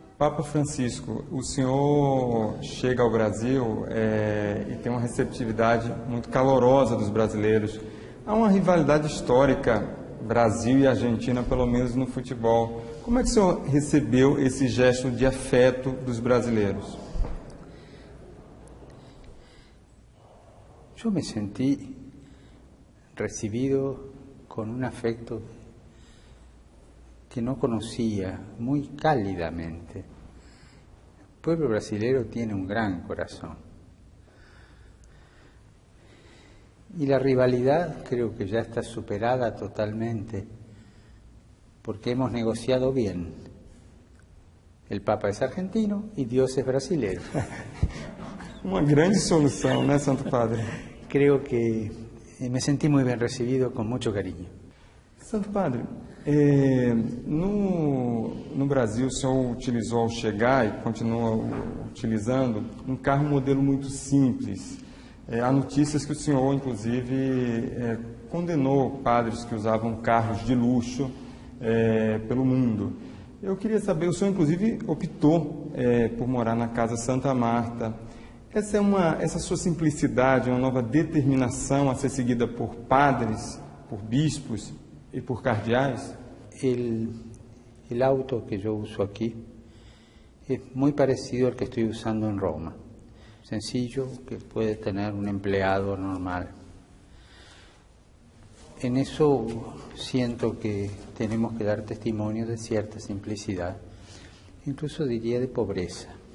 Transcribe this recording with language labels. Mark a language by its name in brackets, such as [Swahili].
[Portuguese] Papa Francisco, o senhor chega ao Brasil e tem uma receptividade muito calorosa dos brasileiros. Há uma rivalidade histórica, Brasil e Argentina, pelo menos no futebol. Como é que o senhor recebeu esse gesto de afeto dos brasileiros? Eu me senti recibido com um afecto [Spanish] que no conocía, muy cálidamente. El pueblo brasileño tiene un gran corazón. Y la rivalidad creo que ya está superada totalmente, porque hemos negociado bien. El Papa es argentino y Dios es brasileiro. [Portuguese] Uma grande solução, né, Santo Padre? [Spanish] Creo que me sentí muy bien recibido, con mucho cariño. [Portuguese] Santo Padre, no Brasil, o senhor utilizou ao chegar e continua utilizando um carro modelo muito simples. Há notícias que o senhor, inclusive, condenou padres que usavam carros de luxo pelo mundo. Eu queria saber, o senhor, inclusive, optou por morar na Casa Santa Marta. Essa sua simplicidade, uma nova determinação a ser seguida por padres, por bispos e por cardeais? [Spanish] El auto que yo uso aquí es muy parecido al que estoy usando en Roma. Sencillo, que puede tener un empleado normal. En eso siento que tenemos que dar testimonio de cierta simplicidad, incluso diría de pobreza.